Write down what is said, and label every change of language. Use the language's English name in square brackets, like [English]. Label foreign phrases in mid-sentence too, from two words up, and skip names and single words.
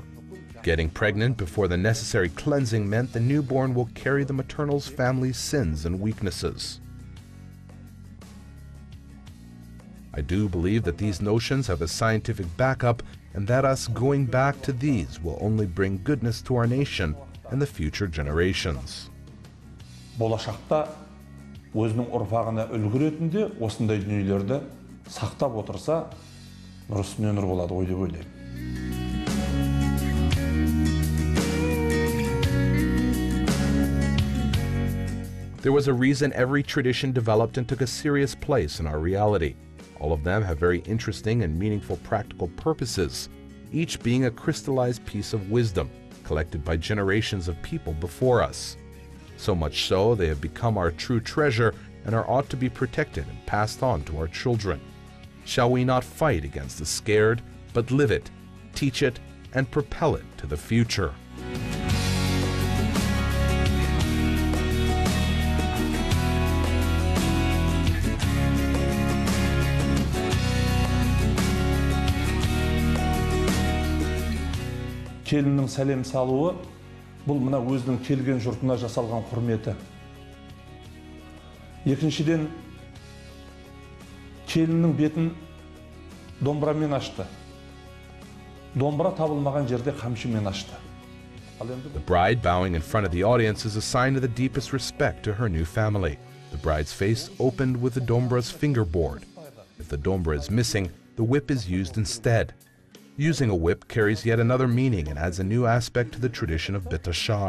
[English] Getting pregnant before the necessary cleansing meant the newborn will carry the maternal's family's sins and weaknesses. I do believe that these notions have a scientific backup and that us going back to these will only bring goodness to our nation and the future generations. [Kazakh] Болашақта өзінің ұрпағына үлгі ретінде осындай дүниелерді сақтап отырса, нұр үстіне нұр болады ғой деп ойлаймын. [English] There was a reason every tradition developed and took a serious place in our reality. All of them have very interesting and meaningful practical purposes, each being a crystallized piece of wisdom collected by generations of people before us. So much so, they have become our true treasure and are ought to be protected and passed on to our children. Shall we not fight against the scared, but live it, teach it, and propel it to the future? [Kazakh] Келіннің сәлем салуы, бұл мына өзінің келген жұртына жасалған құрметі. Екіншіден, келіннің бетін домбырамен ашты. Домбыра табылмаған жерде қамшымен ашты. [English] The bride bowing in front of the audience is a sign of the deepest respect to her new family. The bride's face opened with the dombra's fingerboard. If the dombra is missing, the whip is used instead. Using a whip carries yet another meaning and adds a new aspect to the tradition of betashar.